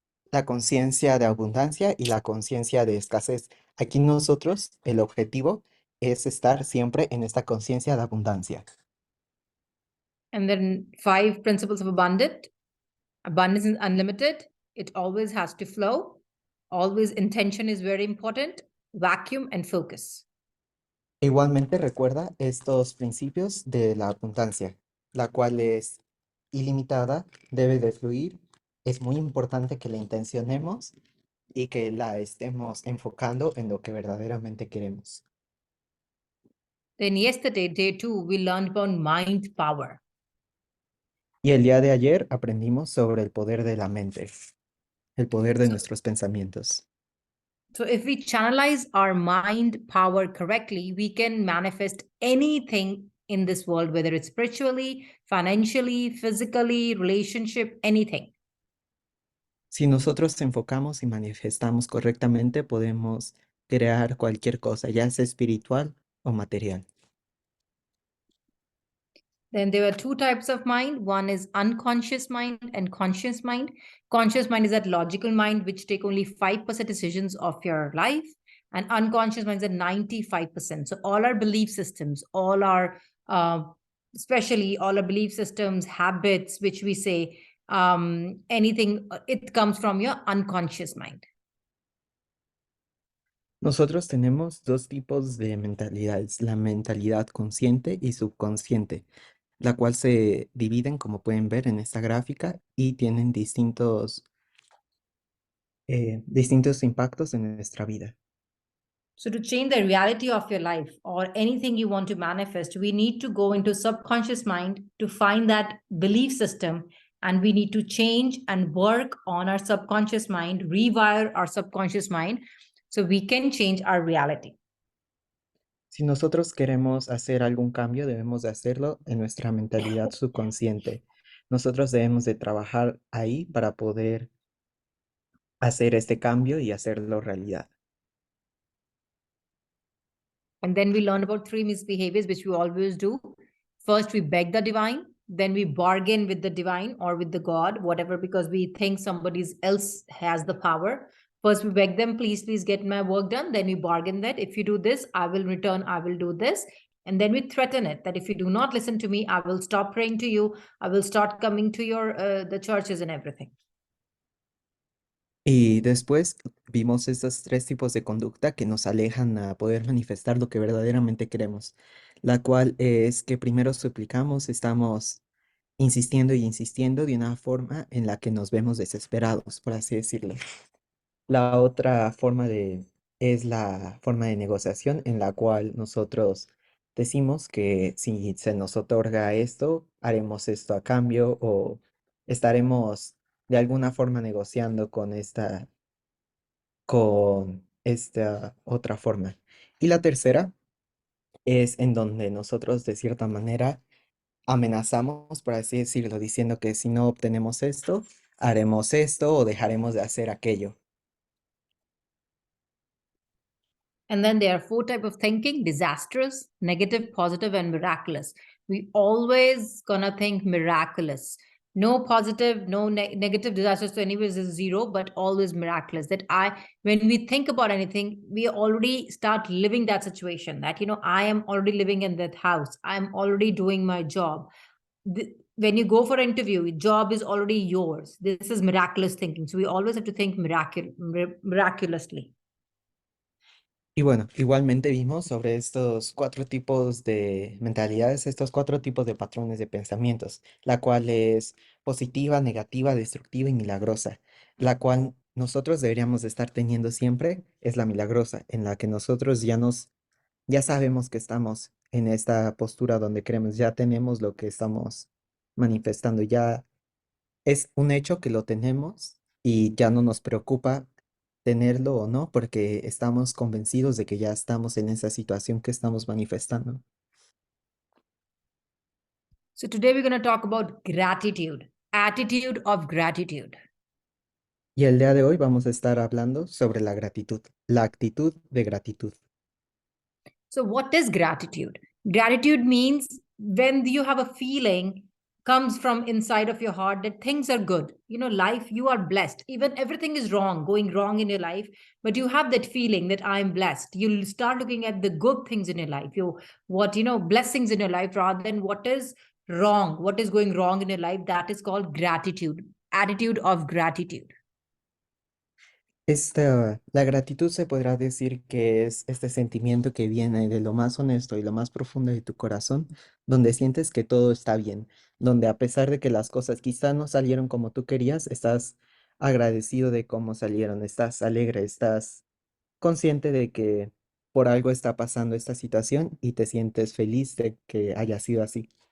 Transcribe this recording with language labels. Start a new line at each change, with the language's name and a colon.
Spanish: La conciencia de abundancia y la conciencia de escasez. Aquí nosotros, el objetivo es estar siempre en esta conciencia de abundancia.
English: And then 5 principles of abundance. Abundance is unlimited. It always has to flow. Always intention is very important. Vacuum and focus.
Spanish: Igualmente recuerda estos principios de la abundancia, la cual es ilimitada, debe de fluir. Es muy importante que la intencionemos y que la estemos enfocando en lo que verdaderamente queremos.
English: Then yesterday, day 2, we learned about mind power.
Spanish: Y el día de ayer aprendimos sobre el poder de la mente, el poder de nuestros pensamientos.
English: So if we channelize our mind power correctly, we can manifest anything in this world, whether it's spiritually, financially, physically, relationship, anything.
Spanish: Si nosotros enfocamos y manifestamos correctamente, podemos crear cualquier cosa, ya sea espiritual o material.
English: Then there are 2 types of mind. One is unconscious mind and conscious mind. Conscious mind is that logical mind, which take only 5% decisions of your life. And unconscious mind is at 95%. So all our belief systems, all our, especially all our belief systems, habits, which we say, anything, it comes from your unconscious mind.
Spanish: Nosotros tenemos dos tipos de mentalidades, la mentalidad consciente y subconsciente, la cual se dividen, como pueden ver en esta gráfica, y tienen distintos impactos en nuestra vida.
English: So to change the reality of your life or anything you want to manifest, we need to go into subconscious mind to find that belief system, and we need to change and work on our subconscious mind, rewire our subconscious mind so we can change our reality.
Spanish: Si nosotros queremos hacer algún cambio, debemos de hacerlo en nuestra mentalidad subconsciente. Nosotros debemos de trabajar ahí para poder hacer este cambio y hacerlo realidad.
English: And then we learn about 3 misbehaviors, which we always do. First, we beg the divine. Then we bargain with the divine or with the God, whatever, because we think somebody else has the power. First, we beg them, please get my work done. Then we bargain that if you do this, I will return, I will do this. And then we threaten it that if you do not listen to me, I will stop praying to you. I will start coming to your the churches and everything.
Spanish: Y después vimos estos tres tipos de conducta que nos alejan a poder manifestar lo que verdaderamente queremos, la cual es que primero suplicamos, estamos insistiendo y insistiendo de una forma en la que nos vemos desesperados, por así decirlo. La otra forma es la forma de negociación en la cual nosotros decimos que si se nos otorga esto, haremos esto a cambio o estaremos de alguna forma negociando con esta otra forma. Y la tercera es en donde nosotros de cierta manera amenazamos, por así decirlo, diciendo que si no obtenemos esto, haremos esto o dejaremos de hacer aquello.
English: And then there are 4 types of thinking: disastrous, negative, positive, and miraculous. We always gonna think miraculous. No positive, no negative, disastrous. So anyways is 0, but always miraculous. That when we think about anything, we already start living that situation. That, I am already living in that house. I'm already doing my job. When you go for an interview, job is already yours. This is miraculous thinking. So we always have to think miraculously.
Spanish: Y bueno, igualmente vimos sobre estos 4 tipos de mentalidades, estos 4 tipos de patrones de pensamientos, la cual es positiva, negativa, destructiva y milagrosa, la cual nosotros deberíamos de estar teniendo siempre es la milagrosa, en la que nosotros ya sabemos que estamos en esta postura donde queremos, ya tenemos lo que estamos manifestando, ya es un hecho que lo tenemos y ya no nos preocupa tenerlo o no, porque estamos convencidos de que ya estamos en esa situación que estamos manifestando.
English: So today we're going to talk about gratitude, attitude of gratitude.
Spanish: Y el día de hoy vamos a estar hablando sobre la gratitud, la actitud de gratitud.
English: So what is gratitude? Gratitude means when you have a feeling comes from inside of your heart that things are good. Life, you are blessed. Even everything is wrong, going wrong in your life, but you have that feeling that I'm blessed. You'll start looking at the good things in your life, blessings in your life rather than what is wrong, what is going wrong in your life. That is called gratitude, attitude of gratitude.
Spanish: La gratitud se podrá decir que es este sentimiento que viene de lo más honesto y lo más profundo de tu corazón, donde sientes que todo está bien, donde a pesar de que las cosas quizá no salieron como tú querías, estás agradecido de cómo salieron, estás alegre, estás consciente de que por algo está pasando esta situación y te sientes feliz de que haya sido así.